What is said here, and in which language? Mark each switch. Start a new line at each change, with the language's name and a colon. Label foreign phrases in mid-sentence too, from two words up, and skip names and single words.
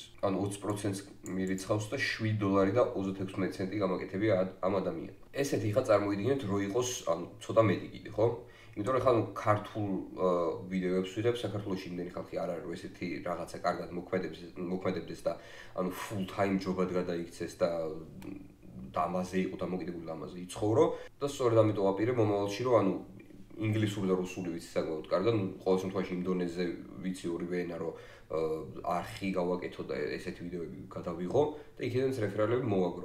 Georgian: ანუ 20%-ს მირიცხავს და $7 და 36 ცენტი გამაკეთებია ამ ადამიანს. ესეთი ხა წარმოიდგინეთ, რო იყოს ანუ ცოტა მეტი კიდე, ხო? იმიტომ რომ ხა ნუ ქართულ ვიდეოებს ვიღებ, საქართველოში იმდენი ხალხი არ არის, რომ ესეთი რაღაცა კარგად მოქმედებდეს და ანუ
English: full time job-ად
Georgian: გადაიქცეს და ამაზე იყო დამოკიდებული ამაზე იცხოვრო და სწორედ ამიტომ ვაპირებ მომავალში, რომ ანუ ინგლისური და რუსული ვიცი საკმაოდ კარგად, ნუ ყოველ შემთხვევაში იმ დონეზე ვიცი ორივე ენა, რომ არხი გავაკეთო და ესეთი ვიდეოები გადავიღო და იქედანაც რეფერალები მოვაგროვო.